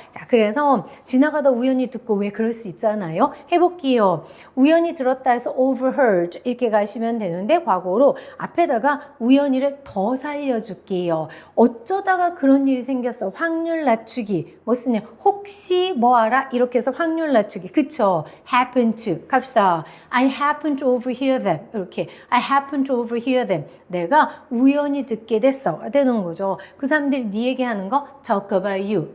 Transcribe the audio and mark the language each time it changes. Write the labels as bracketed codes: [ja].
[ko] 자, 그래서 지나가다 우연히 듣고 왜 그럴 수 있잖아요. 해볼게요. 우연히 들었다 해서 overheard 이렇게 가시면 되는데 과거로 앞에다가 우연히를 더 살려줄게요. 어쩌다가 그런 일이 생겼어. 확률 낮추기. 뭐 쓰냐? 혹시 뭐 알아? 이렇게 해서 확률 낮추기. 그쵸? happen to. 갑시다. [en] I happen to overhear them. [ko] 이렇게. [en] I happen to overhear them. [ko] 내가 우연히 듣게 됐어. 되는 거죠. 그 사람들이 네 얘기하는 거 [en] talk about you.